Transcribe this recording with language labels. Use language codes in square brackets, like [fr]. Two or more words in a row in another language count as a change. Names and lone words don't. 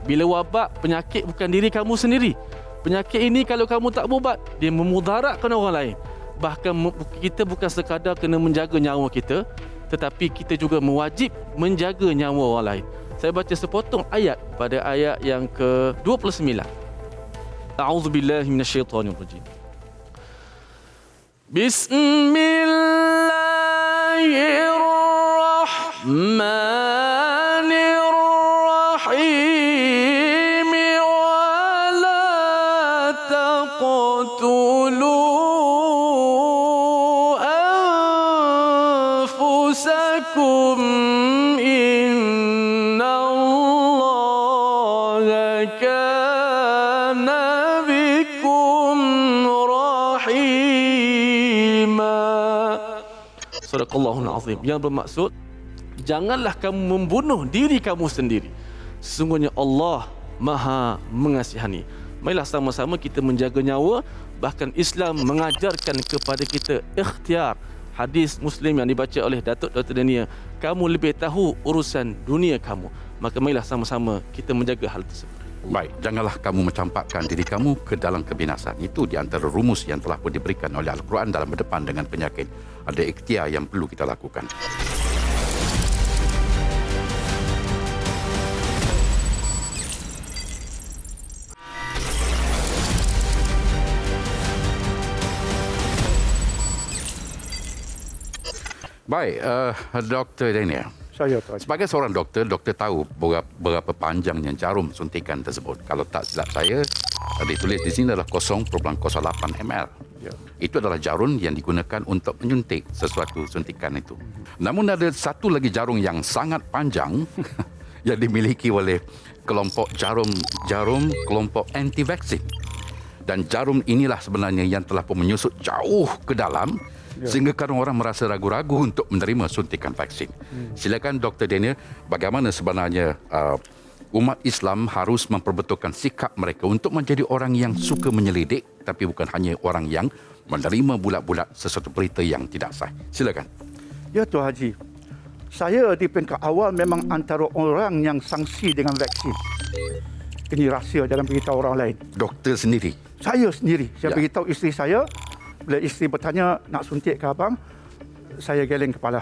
[ms] Bila wabak, penyakit bukan diri kamu sendiri. Penyakit ini kalau kamu tak berubat, dia memudaratkan orang lain. Bahkan kita bukan sekadar kena menjaga nyawa kita, tetapi kita juga mewajib menjaga nyawa orang lain. Saya baca sepotong ayat pada ayat yang ke-29. [ar] أعوذ بالله من الشيطان الرجيم. بسم الله الرحمن الرحيم. ولا تقتلوا أنفسكم إن الله كان بكم رحيما. صدق الله العظيم. [ms] Yang bermaksud, janganlah kamu membunuh diri kamu sendiri. Sesungguhnya Allah Maha mengasihani. Marilah sama-sama kita menjaga nyawa. Bahkan Islam mengajarkan kepada kita ikhtiar. Hadis Muslim yang dibaca oleh Datuk Dr. Dania, kamu lebih tahu urusan dunia kamu. Maka marilah sama-sama kita menjaga hal tersebut. Baik, janganlah kamu mencampakkan diri kamu ke dalam kebinasan. Itu di antara rumus yang telah pun diberikan oleh Al-Quran dalam berdepan dengan penyakit. Ada ikhtiar yang perlu kita lakukan. Baik, Dr. Daniel. Saya Tuan. Sebagai seorang doktor, doktor tahu berapa panjangnya jarum suntikan tersebut. Kalau tak silap saya, ditulis di sini adalah 0.08 ml. Ya. Itu adalah jarum yang digunakan untuk menyuntik sesuatu suntikan itu. Namun ada satu lagi jarum yang sangat panjang yang dimiliki oleh kelompok jarum kelompok anti-vaksin. Dan jarum inilah sebenarnya yang telah pun menyusut jauh ke dalam, sehingga kadang orang merasa ragu-ragu untuk menerima suntikan vaksin. Silakan Dr. Daniel, bagaimana sebenarnya umat Islam harus memperbetulkan sikap mereka untuk menjadi orang yang suka menyelidik, tapi bukan hanya orang yang menerima bulat-bulat sesuatu berita yang tidak sah. Silakan. Ya Tuan Haji, saya di peringkat awal memang antara orang yang sangsi dengan vaksin. Ini rahsia, jangan beritahu orang lain. Doktor sendiri? Saya sendiri. Saya Ya. beritahu isteri saya. Bila isteri bertanya nak suntik ke abang, saya geleng kepala.